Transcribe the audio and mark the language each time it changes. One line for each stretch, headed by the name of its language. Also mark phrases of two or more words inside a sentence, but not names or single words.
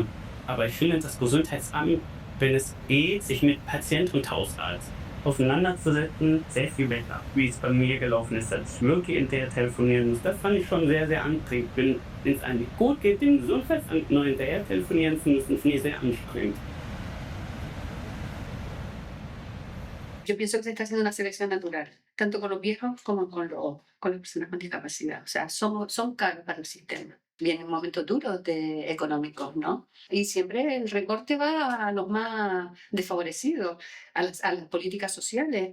German: Aber ich finde, das Gesundheitsamt, wenn es geht, sich mit Patient und Hausarzt auseinanderzusetzen, sehr viel besser, wie es bei mir gelaufen ist, als ich wirklich hinterher telefonieren muss. Das fand ich schon sehr, sehr anstrengend. Wenn es eigentlich gut geht, dem Gesundheitsamt noch hinterher telefonieren zu müssen, finde ich sehr anstrengend.
Spanish: Yo pienso que se está haciendo una selección natural, tanto con los viejos como con las personas con discapacidad. O sea, son caros para el sistema. Vienen momentos duros económicos, ¿no? Y siempre el recorte va a los más desfavorecidos, a las políticas sociales.